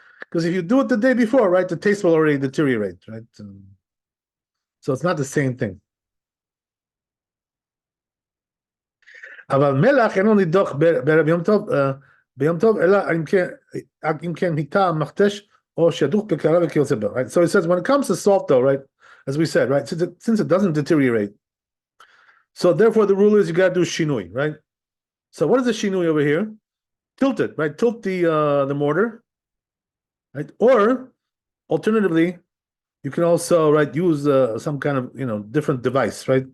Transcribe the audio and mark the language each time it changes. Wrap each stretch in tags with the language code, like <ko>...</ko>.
<en>Because if you do it the day before, right, the taste will already deteriorate, right? So it's not the same thing.</en> <he>אבל מלח אינו נידוח בערב יום טוב, ביום טוב, אלא אם כן היטה מכתש או שידוך בקערה וכיוצא בו, right?</he> <en>So it says, when it comes to salt though, right, as we said, right, since it doesn't deteriorate, so therefore the rule is you got to do shinui, right? So what is the shinui over here? Tilt it, right? Tilt the mortar, right? Or alternatively, you can also, right, use some kind of different device, right?</en>